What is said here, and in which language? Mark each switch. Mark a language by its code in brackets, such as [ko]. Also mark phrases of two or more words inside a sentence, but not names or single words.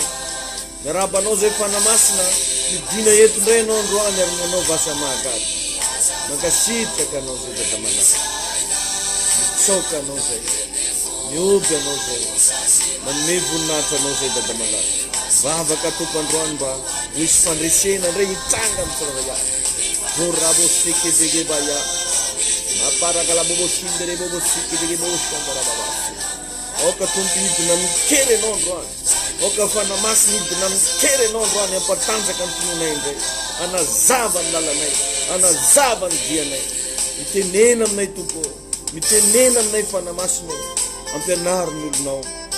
[mg] Miarabanao zay fanamasina midina eto indray ianao androany ary manao vasa mahagaga. Mankasitraka anao zay dadamanay. Mitsoka anao zay, mioby anao zay, manome voninahitra anao zay dadamanay. Vavaka tompo androany mba ho isy fandresena indray hitranga amin'ny tsiraray avy. Vorabo sekedege baya, maparagala bobo sindere bobo sekedege bobo shandarababa. Aoka tompo hidina mikery ianao androany, aoka fanamasina hidina mikery ianao androany ampatanjaka ny finoanay indray. Anazava ny lalanay, anazava ny dianay. Mitenena aminay tompo, mitenena aminay fanamasina, ampianaro ny olonao.